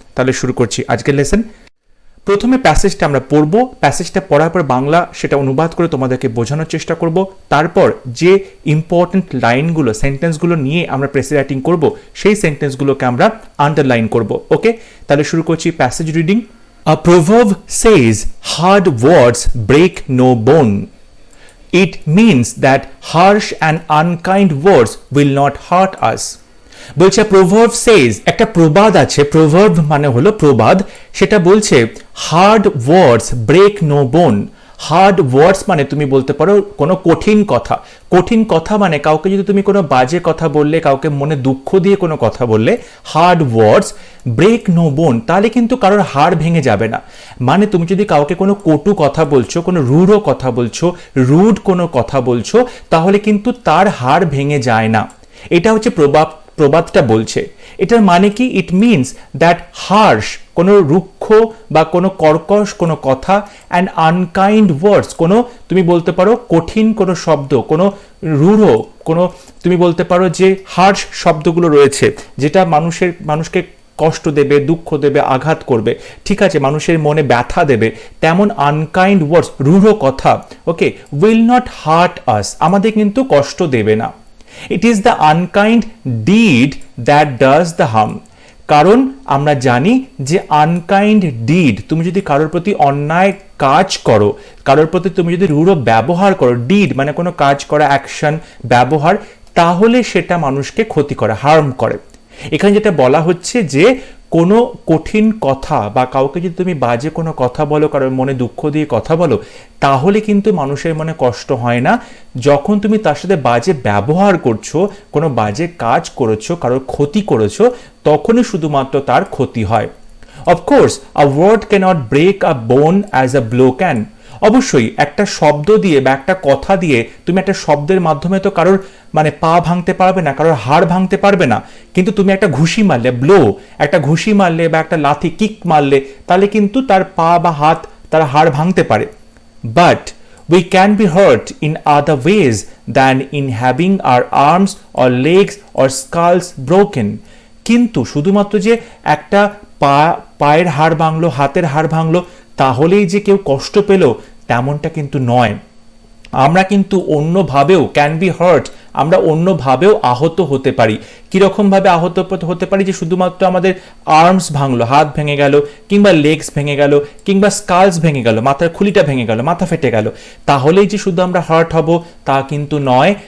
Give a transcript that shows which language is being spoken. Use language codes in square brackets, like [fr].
[bn] তাহলে শুরু করছি আজকের লেসন। প্রথমে প্যাসেজটা আমরা পড়ব, প্যাসেজটা পড়ার পর বাংলা সেটা অনুবাদ করে তোমাদেরকে বোঝানোর চেষ্টা করব। তারপর যে ইম্পর্টেন্ট লাইনগুলো, সেন্টেন্সগুলো নিয়ে আমরা প্রেসি রাইটিং করব, সেই সেন্টেন্সগুলোকে আমরা আন্ডারলাইন করব। [en] okay, [bn] তাহলে শুরু করছি [en] Passage reading. A proverb says hard words break no bone. It means that harsh and unkind words will not hurt us. [bn] বলছে প্রভার্ব সেজ, একটা প্রবাদ আছে, প্রভার্ব মানে হলো প্রবাদ, সেটা বলছে [en] Hard words break no bone. [bn] হার্ড ওয়ার্ডস মানে তুমি বলতে পারো কোনো কঠিন কথা। কঠিন কথা মানে কাউকে যদি তুমি কোনো বাজে কথা বললে, কাউকে মনে দুঃখ দিয়ে কোনো কথা বললে, [en] hard words break no bone, [bn] তাহলে কিন্তু কারোর হাড় ভেঙে যাবে না। মানে তুমি যদি কাউকে কোনো কটু কথা বলছো, কোনো রূঢ় কথা বলছো, রুড কোনো কথা বলছো, তাহলে কিন্তু তার হাড় ভেঙে যায় না। এটা হচ্ছে প্রবাদটা বলছে। এটার মানে কি? [en] it means that harsh, [bn] কোনো রুক্ষ বা কোনো কর্কশ কোনো কথা, [en] and unkind words, [bn] কোনো তুমি বলতে পারো কঠিন কোনো শব্দ, কোনো রূঢ় কোনো, তুমি বলতে পারো যে হার্শ শব্দগুলো রয়েছে যেটা মানুষকে কষ্ট দেবে, দুঃখ দেবে, আঘাত করবে, ঠিক আছে, মানুষের মনে ব্যথা দেবে, তেমন আনকাইন্ড ওয়ার্ডস, রূঢ় কথা, ওকে, [en] will not hurt us, [bn] আমাদের কিন্তু কষ্ট দেবে না। [en] It is the unkind deed that does the harm. [bn] কারণ আমরা জানি যে [en] unkind deed, [bn] তুমি যদি কারোর প্রতি অন্যায় কাজ করো, কারোর প্রতি তুমি যদি রূঢ় ব্যবহার করো, ডিড মানে কোনো কাজ করা, অ্যাকশন, ব্যবহার, তাহলে সেটা মানুষকে ক্ষতি করে, হার্ম করে। এখানে যেটা বলা হচ্ছে যে কোনো কঠিন কথা বা কাউকে যদি তুমি বাজে কোনো কথা বলো, কারোর মনে দুঃখ দিয়ে কথা বলো, তাহলে কিন্তু মানুষের মনে কষ্ট হয় না। যখন তুমি তার সাথে বাজে ব্যবহার করছো, কোনো বাজে কাজ করেছো, কারোর ক্ষতি করেছো, তখনই শুধুমাত্র তার ক্ষতি হয়। [en] Of course a word cannot break a bone as a blow can. [bn] অবশ্যই একটা শব্দ দিয়ে বা একটা কথা দিয়ে, তুমি একটা শব্দের মাধ্যমে তো কারোর মানে পা ভাঙতে পারবে না, কারোর হাড় ভাঙতে পারবে না, কিন্তু তুমি একটা ঘুষি মারলে, ব্লো, একটা ঘুষি মারলে বা একটা লাথি কিক মারলে, তাহলে কিন্তু তার পা বা হাত, তার হাড় ভাঙতে পারে। [en] But we can be hurt in other ways than in having our arms or legs or skulls broken. [bn] কিন্তু শুধুমাত্র যে একটা পায়ের হাড় ভাঙলো, হাতের হাড় ভাঙলো, তাহলেই যে কেউ কষ্ট পেল, তেমনটা কিন্তু নয়। আমরা কিন্তু অন্যভাবেও, [en] can be hurt, [bn] আমরা অন্যভাবেও আহত হতে পারি। কিরকম ভাবে আহত হতে পারি? যে শুধুমাত্র আমাদের আর্মস ভাঙলো, হাত ভেঙে গেল, কিংবা লেগস ভেঙে গেল, কিংবা স্কালস ভেঙে গেল, মাথার খুলিটা ভেঙে গেল, মাথা ফেটে গেল, তাহলেই যে শুধু আমরা হার্ট হব তা কিন্তু নয়।